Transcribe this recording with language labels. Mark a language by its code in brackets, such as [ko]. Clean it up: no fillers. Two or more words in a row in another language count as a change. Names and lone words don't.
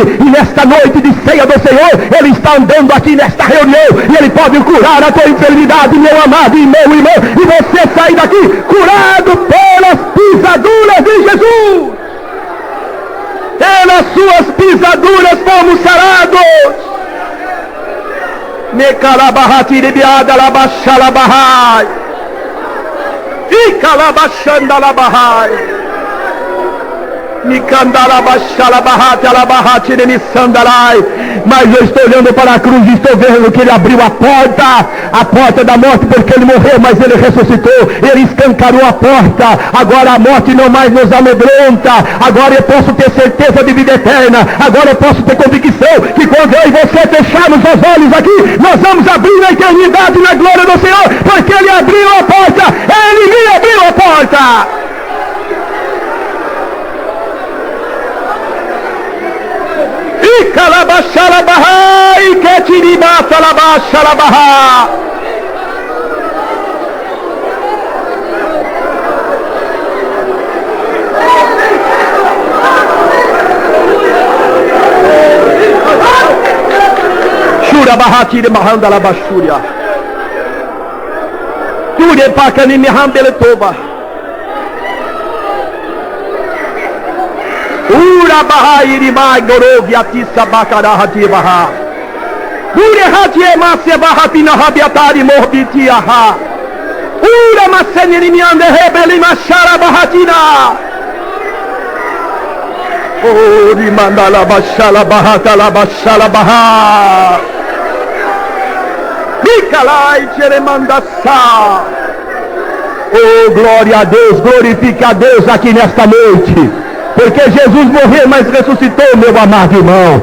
[pt] E nesta noite de ceia do Senhor, Ele está andando aqui nesta reunião, e Ele pode curar a tua enfermidade, meu amado e meu irmão, e você sair daqui curado pelas pisaduras de Jesus. Pelas suas pisaduras fomos sarados. Me calabahatirebiada labachalabahai, e calabachanda labahai, me candalabachalabahata labahatiremisandarai. Mas eu estou olhando para a cruz e estou vendo que Ele abriu a porta da morte, porque Ele morreu, mas Ele ressuscitou. Ele escancarou a porta. Agora a morte não mais nos amedronta. Agora eu posso ter certeza de vida eterna. Agora eu posso ter convicção que quando eu e você fecharmos os olhos aqui, nós vamos abrir a eternidade na glória do Senhor, porque Ele abriu a porta. Ele me abriu a porta. E calabachalabahá, e ketiribata labachalabahá. Shurabahati mahanda labashuria. Ture pakani mihandeletoba. Ura bahai rimai gorovia tissa bakarahati baha. Ure hati emase bahati nahabiatari morbitiaha. Ura maseniri miande rebeli mashara bahatina. Ori mandala bashala bahata la bashala baha. Mikalai cheremandassa. Oh, glória a Deus, glorifique a Deus aqui nesta noite. porque Jesus morreu, mas ressuscitou, meu amado irmão.